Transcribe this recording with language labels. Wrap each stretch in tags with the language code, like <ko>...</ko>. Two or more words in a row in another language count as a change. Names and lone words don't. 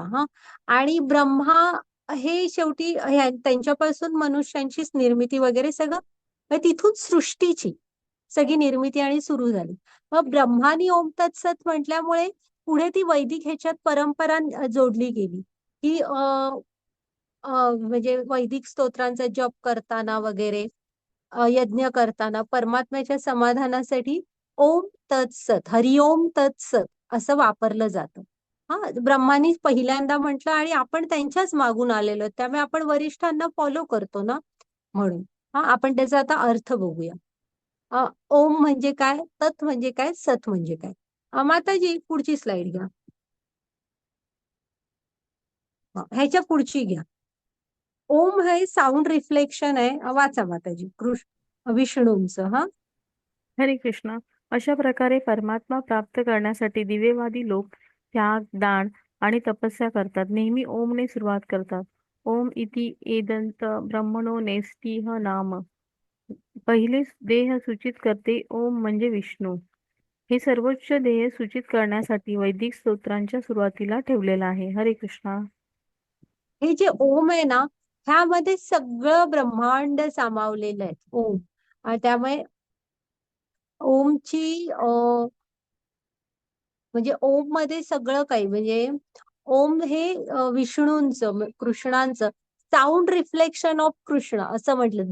<mr>आणि ब्रह्मा हे शेवटी त्यांच्यापासून मनुष्यांचीच निर्मिती वगैरे सगळं, तिथून सृष्टीची सगळी निर्मिती आणि सुरू झाली. मग ब्रह्मानी</mr> <sa>ओम तत्सत</sa> <mr>म्हटल्यामुळे पुढे ती वैदिक ह्याच्यात परंपरा जोडली गेली की म्हणजे वैदिक स्तोत्रांचा जप करताना वगैरे यज्ञ करताना परमात्म्याच्या समाधानासाठी</mr> <sa>ओम तत्सत हरिओम तत्सत</sa> <mr>असं वापरलं जातं. हा ब्रह्मानी पहिल्यांदा म्हटलं आणि आपण त्यांच्याच मागून आलेलो आहोत. त्यामुळे आपण वरिष्ठांना फॉलो करतो ना, म्हणून हा आपण त्याचा आता अर्थ बघूया. ओम म्हणजे काय, तत् म्हणजे काय, सत म्हणजे काय. माताजी पुढची स्लाइड घ्या. ह्याच्या पुढची घ्या. ओम हे</mr> <en>sound reflection</en> <mr>आहे. वाचा माताजी विष्णूंचं. हा हरे कृष्ण. अशा प्रकारे परमात्मा प्राप्त करण्यासाठी दिवेवादी लोक त्याग, दान आणि तपस्या करतात. नेहमी ओमने सुरुवात करतात.</mr> <sa>ओम इति एदंत ब्रह्मणो नेस्तिह नाम.</sa> <mr>पहिले देह सूचित करते ओम म्हणजे विष्णू. हे सर्वोच्च ध्येय सूचित करण्यासाठी वैदिक स्तोत्रांच्या सुरुवातीला ठेवलेलं आहे. हरे कृष्णा. हे जे ओम आहे ना, ह्यामध्ये सगळं ब्रह्मांड सामावलेलं आहे ओम. आणि त्यामुळे ओमची म्हणजे ओम मध्ये सगळं काही म्हणजे ओम हे विष्णूंचं कृष्णांचं</mr> <en>sound reflection of Krishna</en> <mr>असं म्हटलं.</mr>